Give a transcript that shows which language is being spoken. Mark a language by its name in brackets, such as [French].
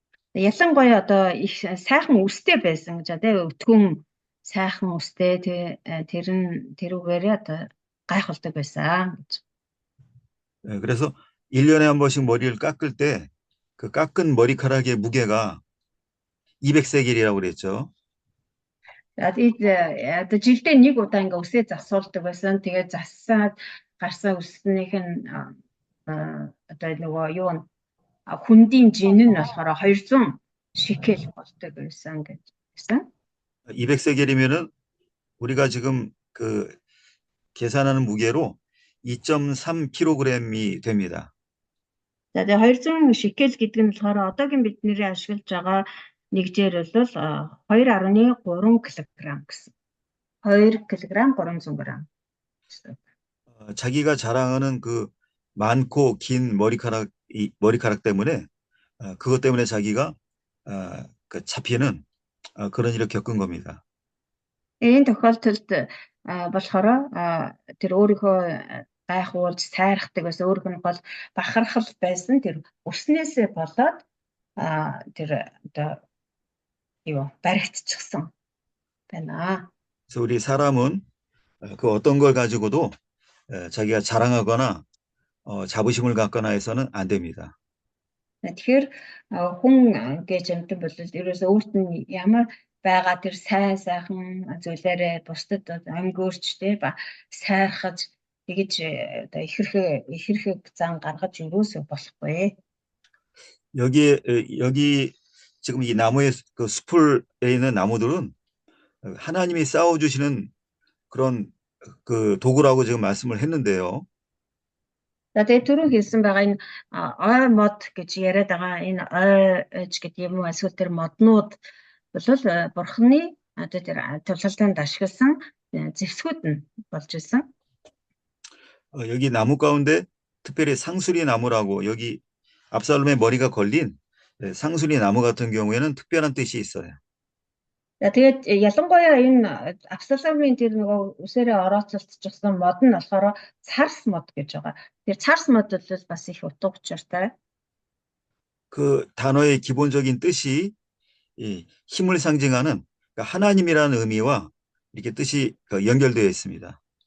[Mongolian] Ялангуяа одоо их сайхан үстэй байсан гэж тийм өтгөн сайхан үстэй тэрүүгээрээ одоо гайхалтай байсан гэж. [Korean] 그래서 1년에 한 번씩 머리를 깎을 때 그 깎은 머리카락의 무게가 200세겔이라고 그랬죠. [Mongolian] Одоо жилдээ нэг удаа ингээ үсээ засуулдаг байсан. Тэгээд зассаад гарсан үснийх нь одоо нөгөө юу н хүндийн жин нь болохоор 200 шикел болдог байсан гэсэн. [Korean] 200세겔이면은 우리가 지금 그 계산하는 무게로 2.3kg이 됩니다. [Mongolian] За тэгээ 200 шикел гэдэг нь болохоор одоогийн бидний ашиглаж байгаа нэгжээр бол 2.3 кг гэсэн. 2 кг 300 g. [Korean] 자기가 자랑하는 그 많고 긴 머리카락 때문에 그것 때문에 자기가 잡히는 그런 일을 겪은 겁니다. [Mongolian] Энэ тохиолдолд болохоор тэр өөрийнхөө гайхуулж сайрахдаг байсан өөрийнх нь гол бахархал байсан тэр өснөөсөө болоод тэр одоо юу баригдчихсан байна. [Korean] 그래서 우리 사람은 그 어떤 걸 가지고도 자기가 자랑하거나 자부심을 갖거나 해서는 안 됩니다. [Mongolian] Тэгэхээр хүн гэж амтан бол ерөөсөө өөрт нь ямар байгаа тэр сайхан зүйлээрээ бусдад өнгөөрчтэй ба сайрхаж тэгэж одоо ихэрхэг зан гаргаж ерөөсөө болохгүй. [Korean] 여기 지금 이 나무의 그 숲에 있는 나무들은 하나님이 쌓아주시는 그런 그 도구라고 지금 말씀을 했는데요. [Mongolian] За тэгээ түрүү хэлсэн байгаа энэ ой мод гэж яриад байгаа энэ ойж гэдэг юм уу эсвэл тэр моднууд бол бурхны одоо тэр тулалданд ашигласан зэвсгүүд нь болж ирсэн. [Korean] 여기 나무 가운데 특별히 상수리 나무라고 여기 압살롬의 머리가 걸린 상수리 나무 같은 경우에는 특별한 뜻이 있어요. [Mongolian] За тэгээд ялангуяа энэ Авсаломын тэр нөгөө үсээрээ орооцолтчихсан мод нь болохоор царс мод гэж байгаа. Тэр царс мод бол бас их утга учиртай. [Korean] 그 단어의 기본적인 뜻이 이 힘을 상징하는 그러니까 하나님이라는 의미와 이렇게 뜻이 연결되어 있습니다.